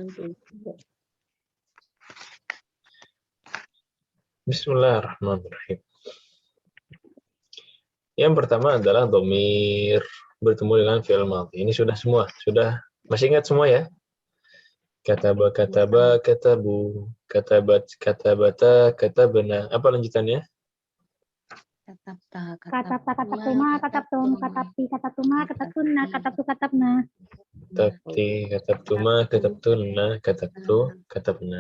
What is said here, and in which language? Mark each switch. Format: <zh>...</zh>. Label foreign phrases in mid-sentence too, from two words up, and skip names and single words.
<id>Bismillahirrahmanirrahim. Yang pertama adalah dhamir bertemu dengan fi'il madhi. Ini sudah semua. Sudah masih ingat semua ya?</id> <ar>كتب، كتبوا, كتبت، كتبتا، كتبنا.</ar> <id>Apa lanjutannya?</id> <ar>كتبتما، كتبتم، كتبت، كتبتما، كتبتن، كتبت، كتبنا. كتبت، كتبتما، كتبتن، كتبت، كتبنا.</ar>